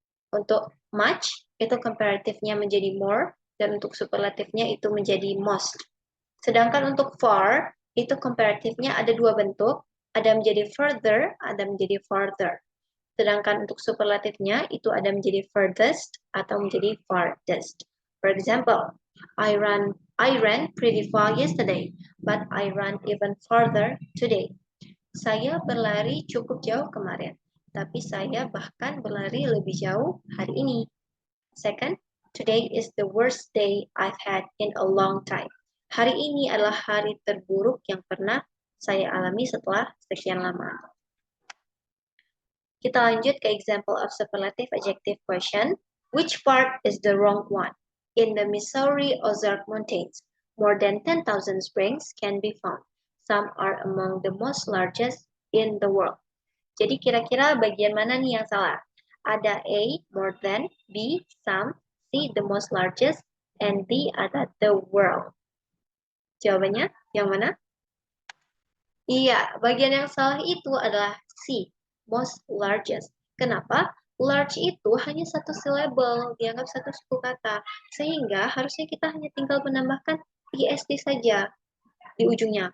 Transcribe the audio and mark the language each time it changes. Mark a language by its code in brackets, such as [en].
[id] Untuk much itu comparatifnya menjadi more, dan untuk superlatifnya itu menjadi most. Sedangkan untuk far itu comparatifnya ada dua bentuk, ada menjadi further, ada menjadi farther. Sedangkan untuk superlatifnya itu ada menjadi furthest atau menjadi farthest. [en] For example, I ran pretty far yesterday, but I ran even farther today. [id] Saya berlari cukup jauh kemarin, tapi saya bahkan berlari lebih jauh hari ini. [en] Second, today is the worst day I've had in a long time. [id] Hari ini adalah hari terburuk yang pernah saya alami setelah sekian lama. Kita lanjut ke [en] example of superlative adjective question. Which part is the wrong one? In the Missouri Ozark Mountains, more than 10,000 springs can be found. Some are among the most largest in the world. [id] Jadi kira-kira bagian mana nih yang salah? [en] Ada A, more than, B, some, C, the most largest, and D, ada the world. [id] Jawabannya yang mana? Iya, bagian yang salah itu adalah C, most largest. Kenapa? Large itu hanya satu syllable, dianggap satu suku kata. Sehingga harusnya kita hanya tinggal menambahkan est saja di ujungnya.